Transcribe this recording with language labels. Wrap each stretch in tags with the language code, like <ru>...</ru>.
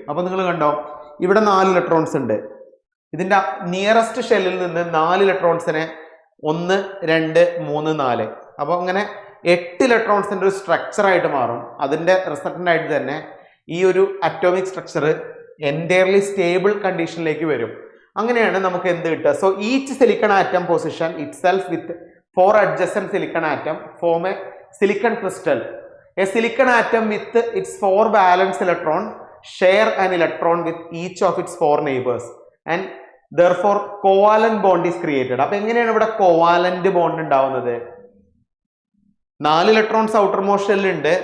<ml>അപ്പൊ നിങ്ങൾ കണ്ടോ, ഇവിടെ 4 ഇലക്ട്രോൺസ് ഉണ്ട്. ഇതിന്റെ നിയറസ്റ്റ് ഷെല്ലിൽ നിന്ന് 4 ഇലക്ട്രോൺസിനെ 1 2 3 4, അപ്പൊ അങ്ങനെ 8 ഇലക്ട്രോൺസിന്റെ ഒരു സ്ട്രക്ചർ ആയിട്ട് മാറും. അതിന്റെ റിസൾട്ടന്റ് ആയിട്ട് തന്നെ ഈ ഒരു അറ്റോമിക് സ്ട്രക്ചർ എൻറ്റയർലി സ്റ്റേബിൾ കണ്ടീഷനിലേക്ക് വരും. അങ്ങനെയാണ് നമുക്ക് എന്ത് കിട്ടുക?</ml> <en>So each silicon atom position itself with 4 adjacent silicon atom form a silicon crystal. A silicon atom with its 4 valence electron share an electron with each of its 4 neighbors and therefore covalent bond is created.</en> <ml>അപ്പൊ എങ്ങനെയാണ് ഇവിടെ covalent bond ഉണ്ടാവുന്നത്? 4 electrons outer most ഷെല്ലിൽ ഉണ്ട്.</ml>